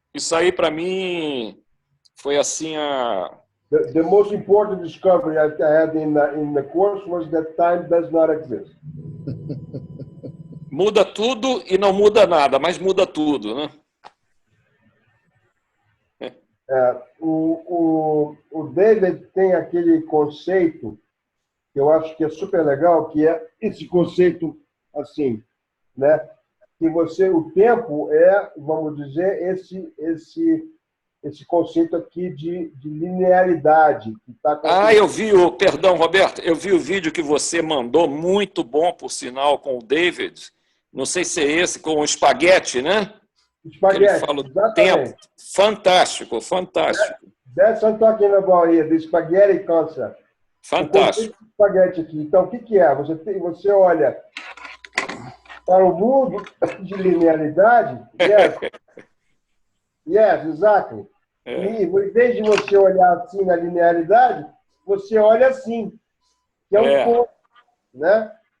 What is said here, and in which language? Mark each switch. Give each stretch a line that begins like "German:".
Portuguese: Isso aí, para mim, foi assim
English: The most important discovery I had in the course was that time does not exist.
Portuguese: Muda tudo e não muda nada, mas muda tudo, né? O David tem aquele conceito que eu acho que é super legal, que é esse conceito assim, né? Que o tempo é, vamos dizer, esse conceito aqui de linearidade. Que tá perdão, Roberto, eu vi o vídeo que você mandou, muito bom, por sinal, com o David. Não sei se é esse, com o espaguete, né? Espaguete, ele fala do tempo. Fantástico, fantástico.
English: That's what I'm talking about here, the spaghetti concept.
Portuguese: Fantástico. O espaguete aqui. Então, o que é? Você olha para o mundo de linearidade.
English: Yes, exactly.
Portuguese: E em vez de você olhar assim na linearidade, você olha assim, que é um ponto, né?